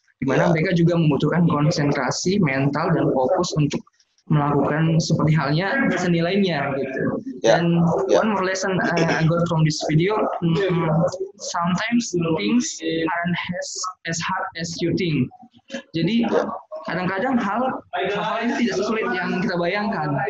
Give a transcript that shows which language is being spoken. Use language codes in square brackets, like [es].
[id] Dimana mereka juga membutuhkan konsentrasi mental dan fokus untuk melakukan seperti halnya seni lainnya gitu. [en] Dan one more lesson I got from this video, sometimes things aren't as hard as you think. [id] Jadi kadang-kadang hal itu tidak sesulit yang kita bayangkan.